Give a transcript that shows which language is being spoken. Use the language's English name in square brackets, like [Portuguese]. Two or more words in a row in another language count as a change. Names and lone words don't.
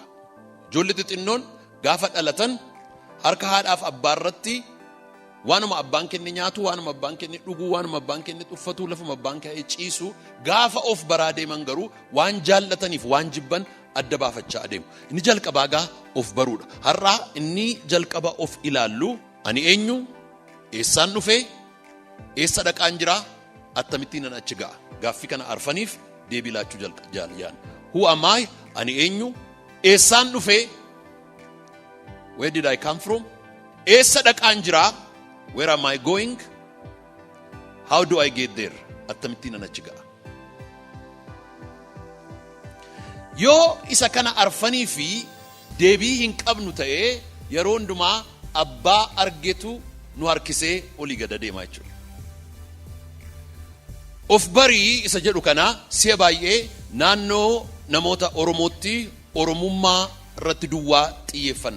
[Oromo] Ijoollee xixinnoon gaafa dhalatan harka haadhaaf abbaa irratti waanuma abbaan kenne nyaatu, waanuma abbaan kenne dhuguu, waanuma abbaan kenne uffatu, lafuma abbaan kenne ciisu, gaafa of baraa deeman garuu waan jaallataniif waan jibban adda baafachaa adeemu. Inni jalqabaa gaa of baruudha. Har'aa inni jalqaba of ilaallu ani eenyu, eessaan dhufee, eessa dhaqaan jiraa, attamittiin nan achi ga'a. Gaaffii kana arfaniif deebii laachuu jaaliyaan. [English] Who am I? [Oromo] Ani eenyu, eessaan dhufee, [English] where did I come from? [Oromo] Eessa dhaqaan jiraa, [English] where am I going? How do I get there? [Oromo] Attamittiin nan achi ga'a. Yoo isa kana arfanii fi deebii hin qabnu ta'ee yeroo hundumaa abbaa argetu nu harkisee olii gad deemaa jechuudha. Of barii isa jedhu kana si'a baay'ee naannoo namoota Oromootti Oromummaa irratti duwwaa xiyyeeffanna.